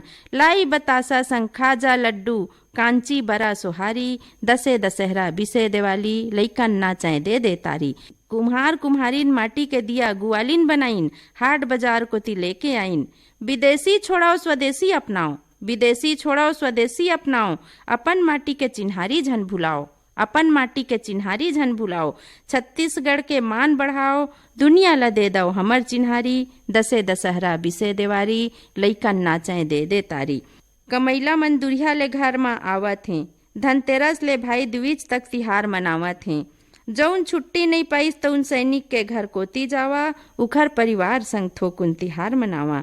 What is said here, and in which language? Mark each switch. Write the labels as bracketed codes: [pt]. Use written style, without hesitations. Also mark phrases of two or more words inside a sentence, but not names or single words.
[hne] लाई बतासा संग खाजा लड्डू, कांची बरा सुहारी। दसे दशहरा बिसे दिवाली लइकन नाचें दे दे तारी। कुम्हार कुम्हारिन माटी के दिया गुआलिन बनाइन, हाट बाजार को ती लेके आइन। विदेशी छोड़ाओ स्वदेशी अपनाओ, विदेशी छोड़ाओ स्वदेशी अपनाओ। अपन माटी के चिन्हारी झन भुलाओ, अपन माटी के चिन्हारी झन भुलाओ। छत्तीसगढ़ के मान बढ़ाओ, दुनिया ला दे दो हमर चिन्हारी। दसे दशहरा बिसे दिवारी लइकन नाचें दे दे तारी। कमैला मन दुरिया ले घर में आवत हैं, धनतेरस ले भाई द्विज तक तिहार मनावत हैं। जौन छुट्टी नहीं पाइस तौन सैनिक के घर कोती जावा, उखर परिवार संग थोकुन तिहार मनावा।